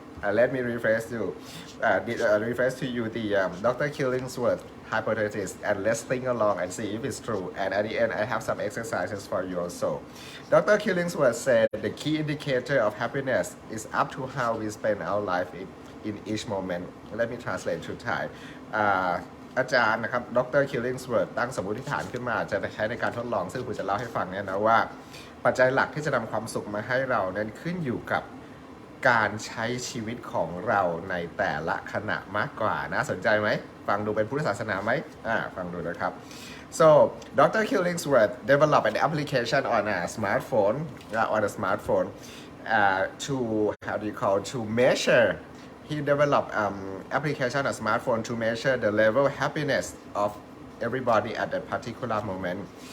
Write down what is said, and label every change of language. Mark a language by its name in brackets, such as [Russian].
[English] Let me refresh to you the Dr. Killingsworth hypothesis and let's think along and see if it's true. And at the end, I have some exercises for you also. Dr. Killingsworth said the key indicator of happiness is up to how we spend our life in each moment. Let me translate to Thai. [Thai] อาจารย์นะครับดร. Killingsworth ตั้งสมมติฐานขึ้นมาจะใช้ในการทดลองซึ่งผมจะเล่าให้ฟังเนี่ยนะว่าปัจจัยหลักที่จะนำความสุขมาให้เรานั้นขึ้นอยู่กับการใช้ชีวิตของเราในแต่ละขณะมากกว่าน่าสนใจไหมฟังดูเป็นพุทธศาสนาไหมฟังดูนะครับ [English] so Dr. Killingsworth developed an application on a smartphone to how do you call to measure he developed application on a smartphone to measure the level of happiness of everybody at that particular moment.